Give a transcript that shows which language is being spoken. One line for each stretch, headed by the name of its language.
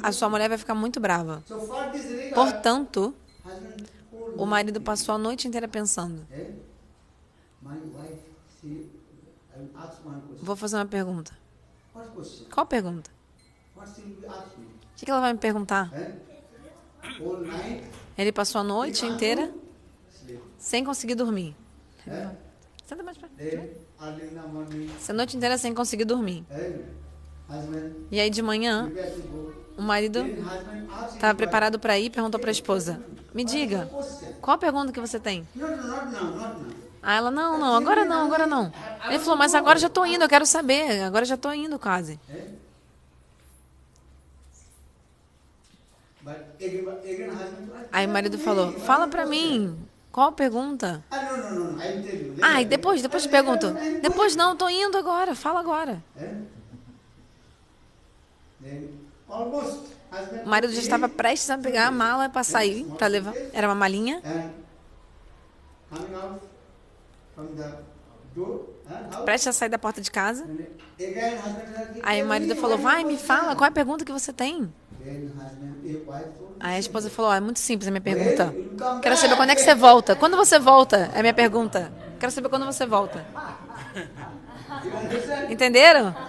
Portuguese: a sua mulher vai ficar muito brava.
English: so for this regard
Portuguese: Portanto,
English: husband told
Portuguese: o marido passou a noite inteira pensando:
English: my wife she I will ask one question.
Portuguese: vou fazer uma pergunta.
English: What question?
Portuguese: Qual pergunta?
English: What she will ask me?
Portuguese: O que ela vai me perguntar?
English: Whole night
Portuguese: Ele passou a noite inteira
English: sleep.
Portuguese: sem conseguir dormir. Senta mais pra...
English: Then early in the morning
Portuguese: Essa noite inteira sem conseguir dormir.
English: husband
Portuguese: E aí de manhã,
English: prepare to go.
Portuguese: o marido
English: Then husband asks
Portuguese: estava preparado para ir e perguntou para a esposa: me diga,
English: question.
Portuguese: qual a pergunta que você tem?
English: No, no, not now, not now.
Portuguese: Aí ela: não, não, agora não, agora não. Ele falou: mas agora já estou indo, eu quero saber, agora já estou indo quase.
English: But again husband
Portuguese: Aí o marido falou: fala para mim, qual a pergunta?
English: no, no, no, I will tell you.
Portuguese: Ah, e depois te pergunto. Depois não, estou indo agora, fala agora.
English: Then almost husband
Portuguese: O marido já estava prestes a pegar a mala para sair, para levar. Era uma malinha.
English: and coming out from the door house.
Portuguese: Prestes a sair da porta de casa.
English: And again husband said,
Portuguese: Aí o marido falou: vai, me fala, qual é a pergunta que você tem?
English: Then husband wife told,
Portuguese: Aí a esposa falou: é muito simples a minha pergunta.
English: "You come
Portuguese: Quero saber
English: back."
Portuguese: quando é que você volta. Quando você volta? É a minha pergunta. Quero saber quando você volta.
English: You understand?
Portuguese: Entenderam?